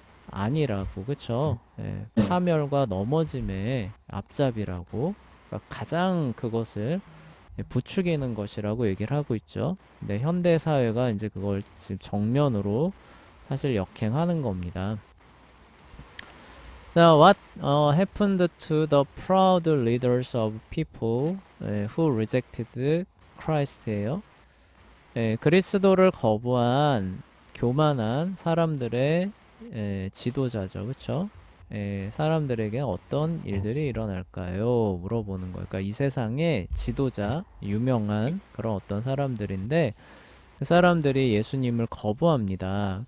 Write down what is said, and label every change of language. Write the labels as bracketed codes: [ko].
[ko] 아니라고, 그쵸? 네. 파멸과 넘어짐의 앞잡이라고, 그러니까 가장 그것을 부추기는 것이라고 얘기를 하고 있죠. 근데 현대 사회가 이제 그걸 지금 정면으로 사실 역행하는 겁니다. [en] 자, what happened to the proud leaders of people who rejected Christ예요. [ko] 그리스도를 거부한 교만한 사람들의 지도자죠, 그렇죠? 사람들에게 어떤 일들이 일어날까요? 물어보는 거예요. 그러니까 이 세상의 지도자, 유명한 그런 어떤 사람들인데 그 사람들이 예수님을 거부합니다.